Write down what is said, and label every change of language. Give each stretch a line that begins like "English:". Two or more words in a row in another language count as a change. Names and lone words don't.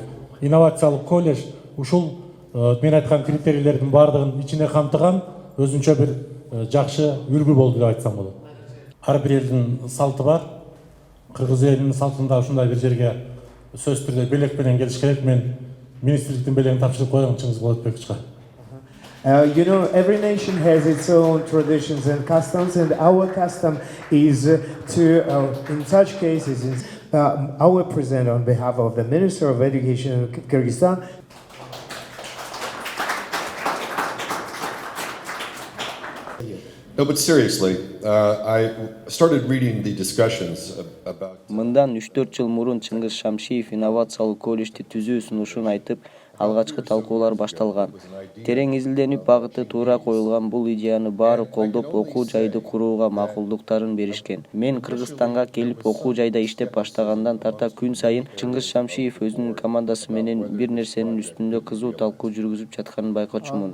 Kyrgyz: Инновациялык колледж ушул мен айткан критерийлердин баардыгын ичине камтыган өзүнчө бир жакшы үлгү болду деп айтсам болот. Ар бир элдин салты бар. Кыргыз элинин салтында ушундай бир жерге сөзсүз түрдө белек менен келиш керек. Мен министрликтин белегин тапшырып койгон Чыңгыз Болотбековичке.
English: Every nation has its own traditions and customs, and our custom is in such cases, I will present on behalf of the Minister of Education in Kyrgyzstan. No, but seriously, I started reading the discussions about...
Kyrgyz: Мындан 3-4 жыл мурун Чыңгыз Шамшиев инновациялык колледжди түзүү сунушун айтып, алгачкы талкуулар башталган. Терең изилденип, багыты туура коюлган бул идеяны баары колдоп, окуу жайды курууга макулдуктарын беришкен. Мен Кыргызстанга келип окуу жайда иштеп баштагандан тарта күн сайын Чыңгыз Шамшиев өзүнүн командасы менен бир нерсенин үстүндө кызуу талкуу жүргүзүп жатканын байкочумун.